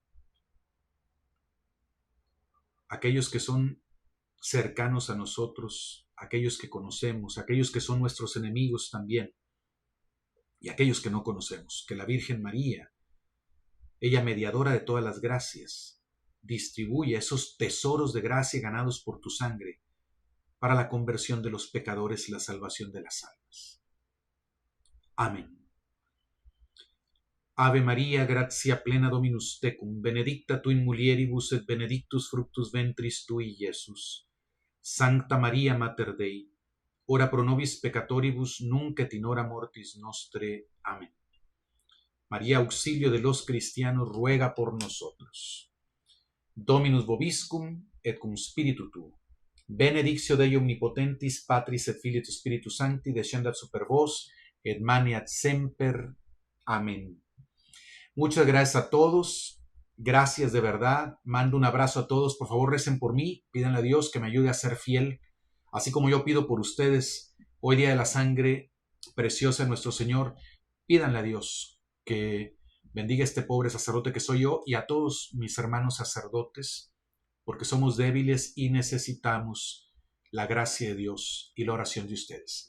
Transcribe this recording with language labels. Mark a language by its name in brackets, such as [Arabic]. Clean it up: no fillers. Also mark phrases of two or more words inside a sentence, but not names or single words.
[Spanish] aquellos que son cercanos a nosotros, aquellos que conocemos, aquellos que son nuestros enemigos también, y aquellos que no conocemos. Que la Virgen María, ella mediadora de todas las gracias, distribuya esos tesoros de gracia ganados por tu sangre para la conversión de los pecadores y la salvación de las almas. Amén. [Latin] Ave Maria, gratia plena Dominus tecum, benedicta tu in mulieribus et benedictus fructus ventris tui, Iesus. Sancta Maria Mater Dei, ora pro nobis peccatoribus, nunc et in hora mortis nostre. [Spanish] Amén. María, auxilio de los cristianos, ruega por nosotros. [Latin] Dominus vobiscum et cum spiritu tuo. Benedictio Dei omnipotentis, Patris et Filii et Spiritus Sancti, descendat super vos et maneat semper. [Spanish] Amén. Muchas gracias a todos. Gracias de verdad. Mando un abrazo a todos. Por favor, recen por mí. Pídanle a Dios que me ayude a ser fiel, así como yo pido por ustedes hoy día de la sangre preciosa de nuestro Señor. Pídanle a Dios que bendiga a este pobre sacerdote que soy yo y a todos mis hermanos sacerdotes, porque somos débiles y necesitamos la gracia de Dios y la oración de ustedes.